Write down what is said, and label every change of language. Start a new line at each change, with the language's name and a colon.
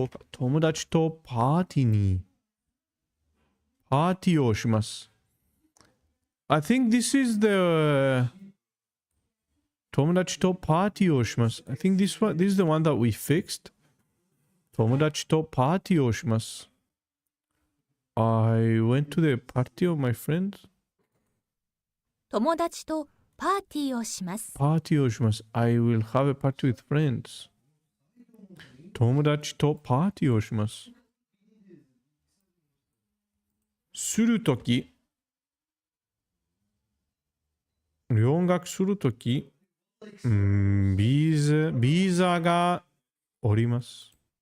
Japanese: 友達とパーティーをします。
English: I think this is the
Japanese: 友達とパーティーをします。
English: I think this is the one that we fixed.
Japanese: 友達とパーティーをします。
English: I went to the party of my friends.
Japanese: 友達とパーティーをします。パーティーをします。
English: I will have a party with friends.
Japanese: 友達とパーティーをします。するとき、留学するとき、ビザがおります。